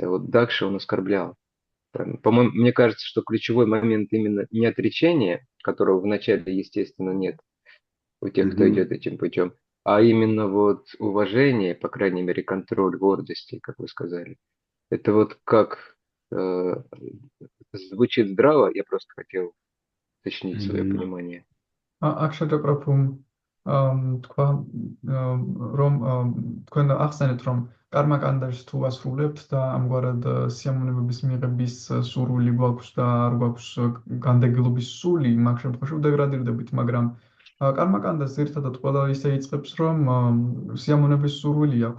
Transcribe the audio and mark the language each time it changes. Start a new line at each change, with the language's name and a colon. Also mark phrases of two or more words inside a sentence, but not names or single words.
Russian: А вот Дакша он оскорблял. По-моему, мне кажется, что ключевой момент именно не отречение, которого вначале, естественно, нет у тех, кто Мгм. идет этим путем, а именно вот уважение, по крайней мере, контроль гордости, как вы сказали. Это вот как э, звучит здраво, я просто хотел уточнить свое Мгм. понимание.
Georgian: აქ პროფუმ თქვა რომ თქვენ ახსენეთ რომ კარმაკანდაშს თუ ასრულებთ და ამგვარად სიამოვნებების მიღების სურვილი გვაქვს და არ გვაქვს განდეგილობის სული, მაგ შემთხვევაში ვდეგრადირდებით, მაგრამ კარმაკანდას ერთადად ყველა ისე იწყებს რომ სიამოვნების სურვილი აქვთ.